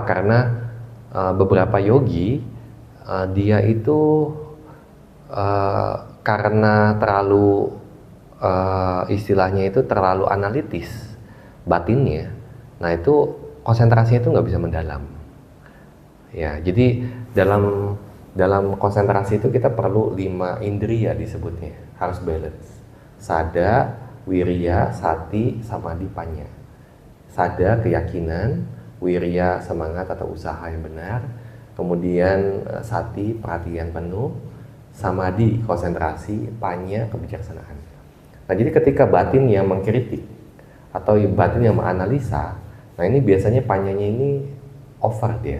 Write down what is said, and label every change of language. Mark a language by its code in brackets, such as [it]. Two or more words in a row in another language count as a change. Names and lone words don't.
[id] Karena beberapa yogi dia itu karena terlalu istilahnya itu terlalu analitis batinnya, nah itu konsentrasinya itu nggak bisa mendalam. Ya, jadi dalam konsentrasi itu kita perlu 5 indriya disebutnya, harus balance. [pi] Sada, wirya, sati, samadhi, panya. Sada, [id] keyakinan, wirya, semangat atau usaha yang benar, kemudian sati, perhatian penuh, samadhi, konsentrasi, panya, kebijaksanaan. Nah, jadi ketika batin yang mengkritik atau batin yang menganalisa, nah ini biasanya panyanya ini over dia.